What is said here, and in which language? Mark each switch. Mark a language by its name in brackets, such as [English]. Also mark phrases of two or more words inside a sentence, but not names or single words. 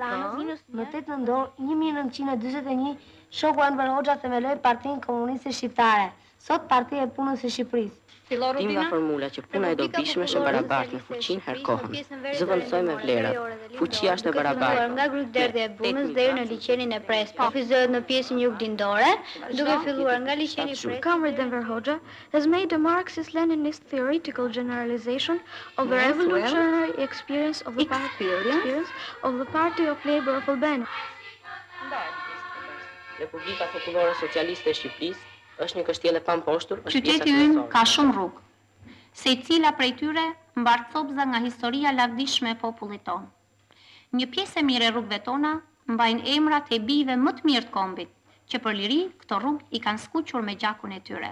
[Albanian] Më 8 nëntor 1941 shoku Enver Hoxha themeloi Partinë Komuniste Shqiptare, sot Partia e Punës së Shqipërisë. Tim nga formula që puna e dobishme është e barabartë në fuqinë herë kohën. Zëvendësoj me vlerat. Fuqia është e barabartë. Nga Grujderdhja e Punës deri në liçenin e Pres, kufizohet në pjesën juglindore, duke filluar nga liçeni i Pres. [English] Comrade Enver Hoxha has made a Marxist-Leninist theoretical generalization of the revolutionary experience of the Party of Labour of Albania. [Albanian] Republika Popullore Socialiste e Shqipërisë është një kështjellë e pamposhtur. Qyteti ynë ka shumë rrugë, secila prej tyre mbar copza nga historia lavdishme e popullit tonë. Një pjesë e mirë e rrugëve tona mbajnë emrat e bijve më të mirë të kombit, që për liri këto rrugë i kanë skuqur me gjakun e tyre.